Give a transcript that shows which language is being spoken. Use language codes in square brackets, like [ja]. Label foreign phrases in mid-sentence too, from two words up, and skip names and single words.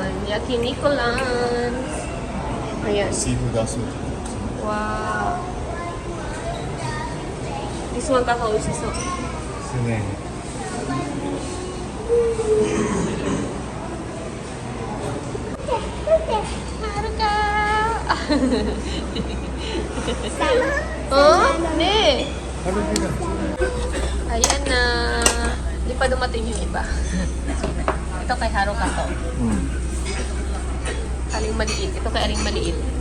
[en] Yakiniku lunch. Ayan. Seafood also. Wow. This one kakausiso. [ja] ですね。 [tl] Haruka! Oh? Ne! Ayan na. Hindi pa dumating yung iba. Ito kay Haruka to. Aling maliit. Ito kay Aling maliit.